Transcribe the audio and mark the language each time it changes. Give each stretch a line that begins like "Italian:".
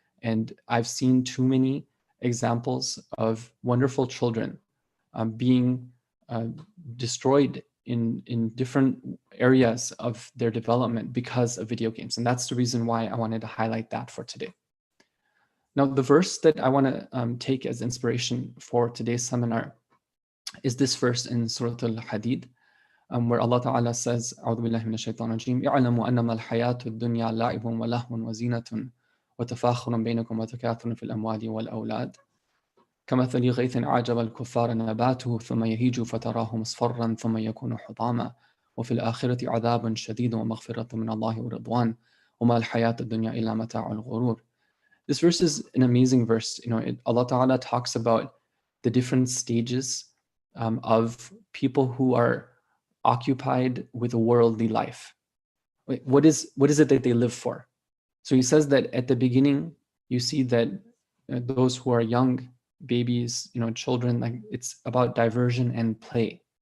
English: And I've seen too many examples of wonderful children being destroyed in different areas of their development because of video games. And that's the reason why I wanted to highlight that for today. Now, the verse that I want to take as inspiration for today's seminar is this verse in Surah Al-Hadid, where Allah Ta'ala says,
Arabic: أعوذ بالله من الشيطان الرجيم اعلموا أنما الحياة الدنيا لعب ولهو وزينة وتفاخر بينكم وتكاثر في الأموال والأولاد كمثل غيث أعجب الكفار نباته ثم يهيج فتراه مصفرا ثم يكون حطاما وفي الآخرة عذاب شديد ومغفرة من الله ورضوان وما الحياة الدنيا إلا متاع الغرور.
English: This verse is an amazing verse. You know, Allah Ta'ala talks about the different stages of people who are occupied with a worldly life. What is it that they live for? So he says that at the beginning, you see that those who are young, babies, children, like it's about diversion and play.